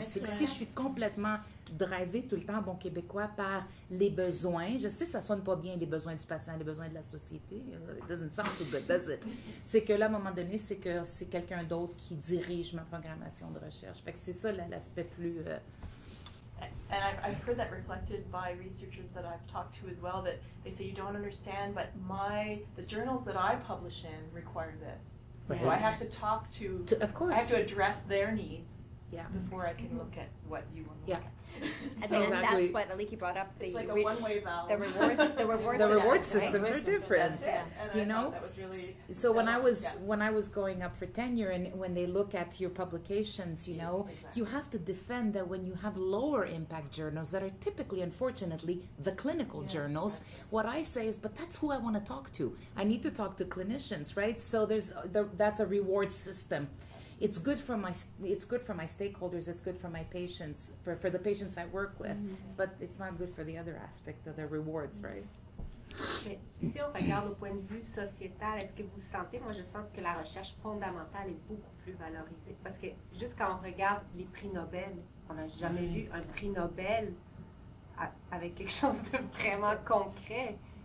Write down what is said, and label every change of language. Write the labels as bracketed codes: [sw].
[fr] C'est que si je suis complètement drivée tout le temps, bon québécois, par les besoins, je sais ça sonne pas bien, les besoins du patient, les besoins de la société, [en] it doesn't sound too good, does it? [fr] C'est que là, à un moment donné, c'est que c'est quelqu'un d'autre qui dirige ma programmation de recherche. Fait que c'est ça l'aspect plus... [en] And I've heard that reflected by researchers that I've talked to as well, that they say, you don't understand, but the journals that I publish in require this. Right. So I have to talk to of course. I have to address their needs before I can look at what you want to look at. So exactly. That's what Aiki brought up. It's like a one-way valve. The rewards. The reward systems are different. You know. That was really so when I was going up for tenure, and when they look at your publications, you know, you have to defend that when you have lower impact journals that are typically, unfortunately, the clinical journals. What I say is, but that's who I want to talk to. I need to talk to clinicians, right? So that's a reward system. It's good for my stakeholders, it's good for my patients, for the patients I work with, but it's not good for the other aspect of the rewards, right? [fr] Mais si on regarde au point de vue sociétal, est-ce que vous sentez, moi je sens que la recherche fondamentale est beaucoup plus valorisée. Parce que juste quand on regarde les prix Nobel, on n'a jamais vu un prix Nobel avec quelque chose de vraiment concret.